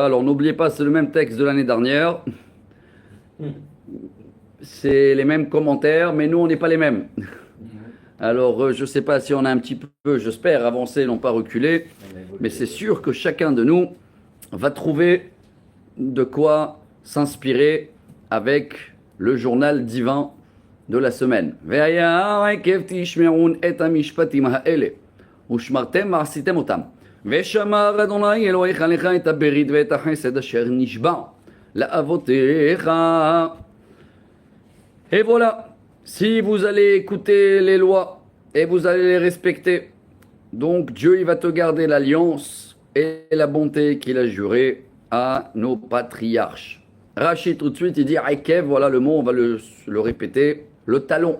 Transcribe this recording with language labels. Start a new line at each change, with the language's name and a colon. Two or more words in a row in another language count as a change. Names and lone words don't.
French: Alors n'oubliez pas, c'est le même texte de l'année dernière. C'est les mêmes commentaires, mais nous, on n'est pas les mêmes. Alors, je ne sais pas si on a un petit peu, j'espère, avancé, non pas reculé, mais c'est sûr que chacun de nous va trouver de quoi s'inspirer avec le journal divin de la semaine.
Hebrew: ושמר אדוני אלוהיך לך את הברית ואת החסד אשר נשבע לאבותיך.
French: Et voilà, si vous allez écouter les lois et vous allez les respecter, donc Dieu il va te garder l'alliance et la bonté qu'il a juré à nos patriarches. Rachid tout de suite il dit Akev, voilà le mot, on va le répéter, le talon.